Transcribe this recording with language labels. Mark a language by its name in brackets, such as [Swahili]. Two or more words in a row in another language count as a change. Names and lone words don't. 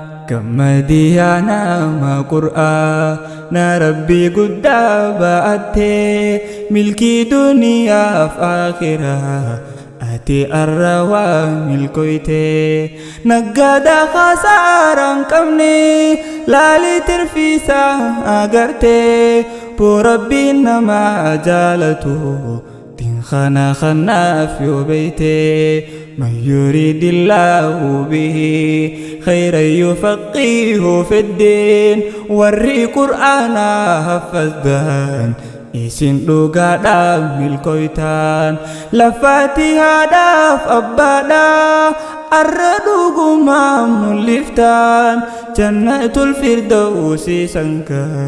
[Oromo] Gammadii yaa nama Qur'aana Rabbii guddaa ba'atte, milkii duniyaaf akhiraa ati arra waa milkooyte. Naggaada khasaara hin qabne, laali tirfiisa agarte, boo Rabbiin nama jaalatu, diin kana kanaaf yoo beeyte. [Arabic] من يريد الله به خيرا يفقهه في الدين. [Oromo] Warri Qur'aana haffazdan, isin dhugaadhaaf milkooytan, laffaatti haadhaaf abbaadha, arra dhugumaan mul'iftan, jannatul firdawsi sanka